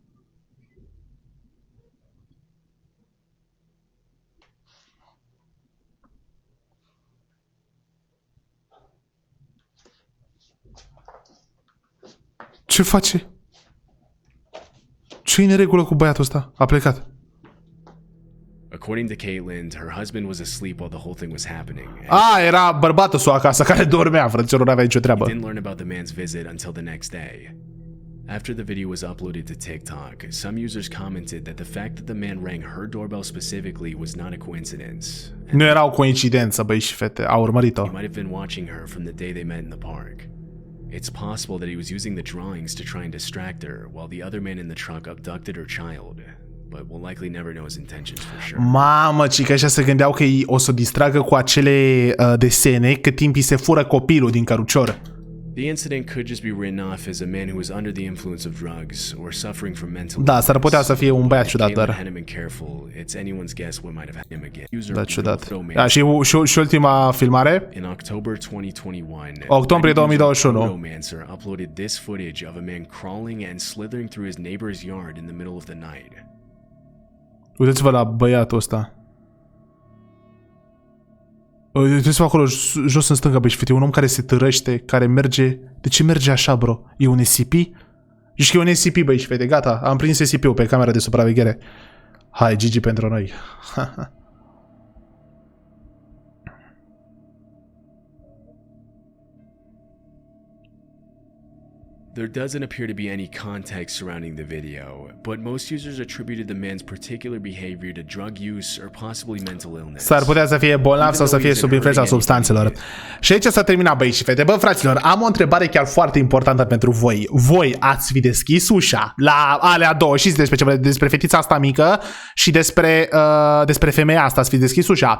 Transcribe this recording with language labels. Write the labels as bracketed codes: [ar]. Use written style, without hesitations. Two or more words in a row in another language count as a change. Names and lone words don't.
[ro] Ce face? Ce-i în regulă cu băiatul ăsta? A plecat. [en] According to Caitlin, her husband was asleep while the whole thing was happening. [ro] Era bărbatul său acasă care dormea, frăților, nu avea nicio treabă. [en] He didn't learn about the man's visit until the next day. After the video was uploaded to TikTok, some users commented that the fact that the man rang her doorbell specifically was not a coincidence. [ro] Nu era o coincidență, băi și fete, a urmărit-o. [en] He might have been watching her from the day they met in the park. It's possible that he was using the drawings to try and distract her, while the other man in the truck abducted her child, but we'll likely never know his intentions for sure. [ro] Mamă, cică ăștia se gândeau că o să distragă cu acele desene cât timp îi se fură copilul din cărucior. [en] The incident could just be written off as a man who was under the influence of drugs or suffering from mental. [ro] Da, s-ar putea să fie un băiat ciudat, dar. [en] It's anyone's guess what might have happened him again. [ro] Da, ciudat. Da, și ultima filmare? [en] In October 2021. [ro] Octombrie 2021. [en] Romancer uploaded this footage of a man crawling and slithering through his neighbor's yard in the middle of the night. [ro] Uitați-vă la băiatul ăsta. Uitați-vă acolo, jos în stânga, băi, și fete, un om care se târăște, care merge... De ce merge așa, bro? E un SCP? Zici că e un SCP, băi, și fete, gata, am prins SCP-ul pe camera de supraveghere. Hai, GG pentru noi. [en] There doesn't appear to be any context surrounding the video, but most users attributed the man's particular behavior to drug use or possibly mental illness. [ro] S-ar putea să fie bolnav sau să fie sub influența substanțelor. Și aici s-a terminat, băi și fete. Bă, fraților, am o întrebare chiar foarte importantă pentru voi. Voi ați fi deschis ușa la alea două și despre fetița asta mică și despre femeia asta ați fi deschis ușa?